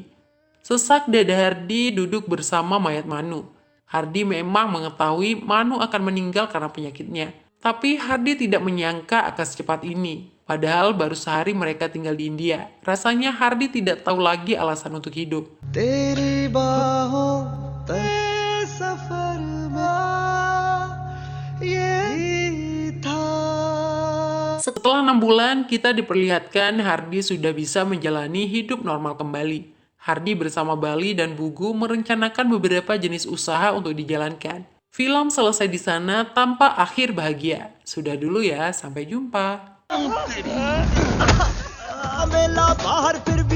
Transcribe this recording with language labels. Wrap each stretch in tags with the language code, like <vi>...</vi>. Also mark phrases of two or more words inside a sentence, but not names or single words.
<id>Sesak dada Hardi duduk bersama mayat Manu. Hardi memang mengetahui Manu akan meninggal karena penyakitnya. Tapi Hardi tidak menyangka akan secepat ini. Padahal baru sehari mereka tinggal di India. Rasanya Hardi tidak tahu lagi alasan untuk hidup.</id> <hi>तेरी बाहों तले सफर में यही था</hi> <id>Setelah 6 bulan, kita diperlihatkan Hardi sudah bisa menjalani hidup normal kembali. Hardi bersama Bali dan Bugu merencanakan beberapa jenis usaha untuk dijalankan. Film selesai di sana tanpa akhir bahagia. Sudah dulu ya, sampai jumpa. मेला बाहर फिर</id>